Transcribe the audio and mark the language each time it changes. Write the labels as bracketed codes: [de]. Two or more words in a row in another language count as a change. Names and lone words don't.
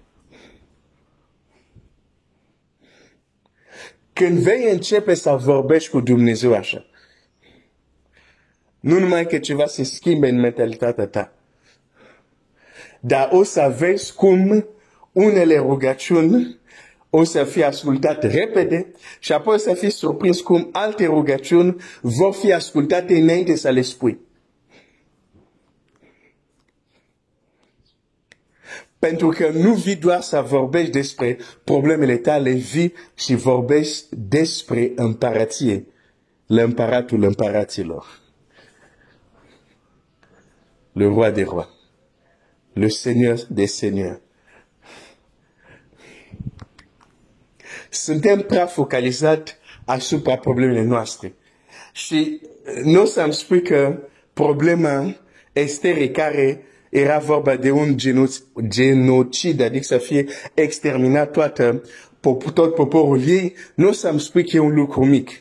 [ro] Când vei începe să vorbești cu Dumnezeu așa, nu numai că ceva se schimbe în mentalitatea ta, dar o să vezi cum unele rugăciuni o să fie ascultate repede și apoi o să fii surprins cum alte rugăciuni vor fi ascultate înainte să le spui. Pentru că nu vii doar să vorbești despre problemele tale, vii și vorbești despre împărație, l'împăratul împăraților, [fr] le roi des rois, le seigneur des seigneurs. [ro] Suntem prea focalizat asupra problemele noastre. Și nu o să-mi spui că problema Estere care era vorba de un genocid, adică să fie exterminat tot poporul ei, nu o să-mi spui că e un lucru mic.